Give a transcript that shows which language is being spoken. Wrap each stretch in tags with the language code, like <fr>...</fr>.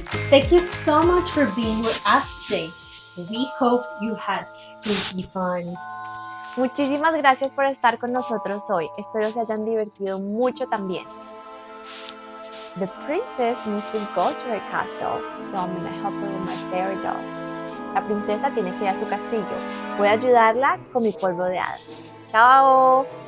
<en>Thank you so much for being with us today. We hope you had spooky fun.</en> <es>Muchísimas gracias por estar con nosotros hoy. Espero se hayan divertido mucho también.</es> <en>The princess needs to go to her castle, so I'm gonna help her with my fairy dust.</en> <es>La princesa tiene que ir a su castillo. Voy a ayudarla con mi polvo de hadas. ¡Chao!</es>